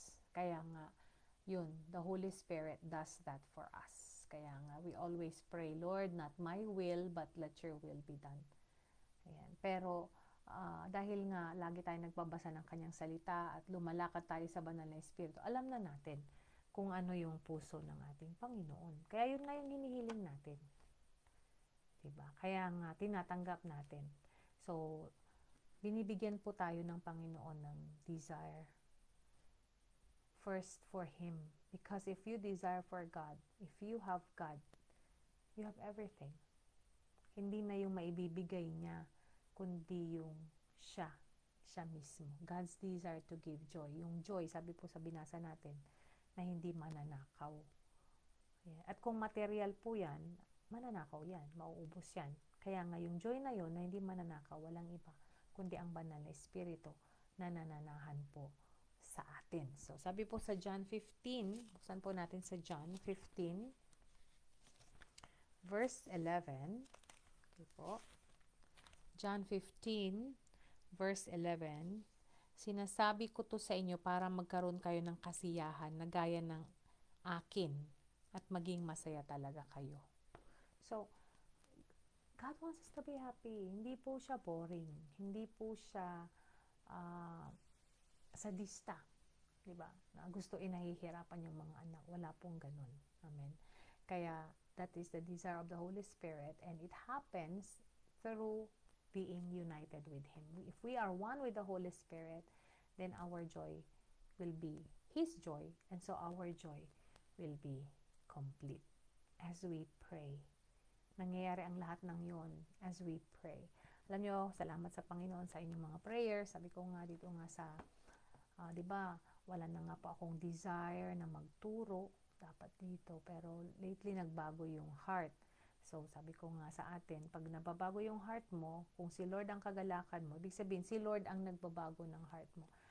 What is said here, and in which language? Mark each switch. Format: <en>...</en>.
<en>Kaya nga, yun, the Holy Spirit does that for us. Kaya nga, we always pray, Lord, not my will, but let your will be done.</en> <tl>Ayan. Pero, dahil nga, lagi tayo nagbabasa ng kanyang salita at lumalakad tayo sa banal na Espiritu, alam na natin kung ano yung puso ng ating Panginoon. Kaya yun nga yung hinihiling natin. Diba? Kaya nga, tinatanggap natin. So, binibigyan po tayo ng Panginoon ng desire.</tl> <en>First for Him. Because if you desire for God, if you have God, you have everything.</en> <tl>Hindi na yung maibibigay niya, kundi yung siya mismo. God's desire to give joy. Yung joy, sabi po sa binasa natin, na hindi mananakaw. At kung material po yan, mananakaw yan, mauubos yan. Kaya nga yung joy na yon na hindi mananakaw, walang iba, kundi ang banal na Espiritu na nananahan po sa atin. So, sabi po sa John 15, buksan po natin sa John 15, verse 11. Okay po.</tl> <en>John 15, verse 11.</en> <tl>Sinasabi ko to sa inyo para magkaroon kayo ng kasiyahan na gaya ng akin. at maging masaya talaga kayo.</tl> <en>So, God wants us to be happy.</en> <tl>Hindi po siya boring. Hindi po siya sadista. Diba? Na gusto inahihirapan yung mga anak. Wala pong ganun. Amen.</tl> <en>Kaya, that is the desire of the Holy Spirit, and it happens through being united with Him. If we are one with the Holy Spirit, then our joy will be His joy, and so our joy will be complete as we pray.</en> <tl>Nangyayari ang lahat ng yon as we pray. Alam nyo, salamat sa Panginoon sa inyong mga prayers. Sabi ko nga dito nga sa, di ba, wala na nga po akong desire na magturo dapat dito, pero lately nagbago yung heart. So, sabi ko nga sa atin, pag nababago yung heart mo, kung si Lord ang kagalakan mo, ibig sabihin, si Lord ang nagbabago ng heart mo.</tl>